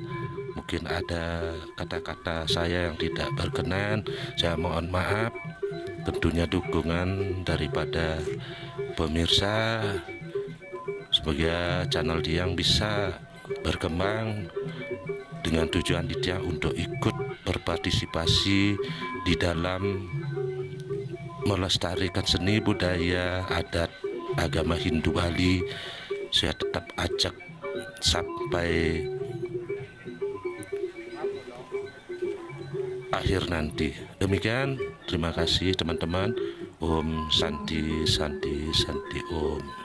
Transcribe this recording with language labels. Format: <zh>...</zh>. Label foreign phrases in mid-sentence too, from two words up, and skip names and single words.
<id>Mungkin ada kata-kata saya yang tidak berkenan, saya mohon maaf. Tentunya dukungan daripada pemirsa semoga channel Diang bisa berkembang dengan tujuan Diang untuk ikut berpartisipasi di dalam melestarikan seni budaya adat agama Hindu Bali. Saya tetap ajak sampai akhir nanti. Demikian, terima kasih teman-teman.</id> <sa>Om Santi Santi Santi Om.</sa>